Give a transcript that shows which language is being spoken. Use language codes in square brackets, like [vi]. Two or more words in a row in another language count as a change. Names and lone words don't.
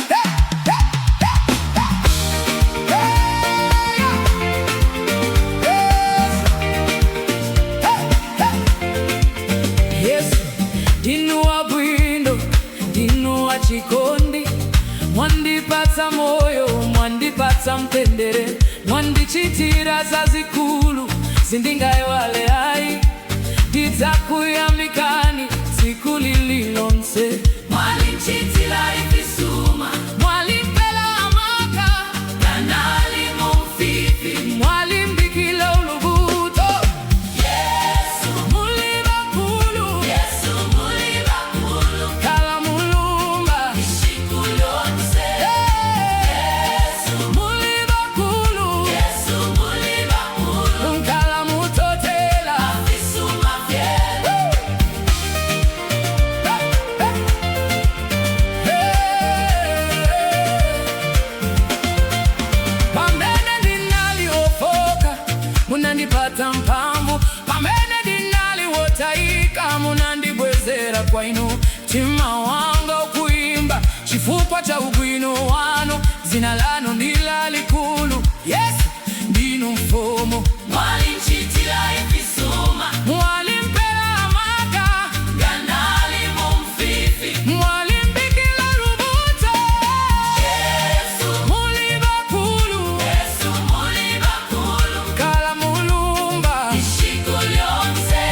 [ny] Chikondi mwandipatsa moyo, mwandipatsa mtendere, mwandichitira zazikulu sindingayiwale ayi. Ndidzakuyamikani tsiku lililonse. [bem] Mwalinchitira ifisuma, mwalimpela amaka, kanali mumfifi, mwalimbikila ulubuto. Yesu muli bakulu, Yesu muli bakulu, kala mulumba ishiku lyonse. Yesu muli bakulu, Yesu muli bakulu, kala mutotela afisuma vyenu. [ny] Pamene ndinaliofoka munandipatsa mphamvu, pamene ndinaliwotayika munandibwezera kwa inu. Mtima wanga ukuimba chifukwa cha ubwino wanu, dzina lanu ndi lalikulu. Yesu ndinu mfumu. [bem] Mwalinchitira ifisuma, mwalimpela amaka, kanali mumfifi, mwalimbikila lubuto. Yesu muli bakulu, Yesu muli bakulu, kala mulumba ishiku lyonse.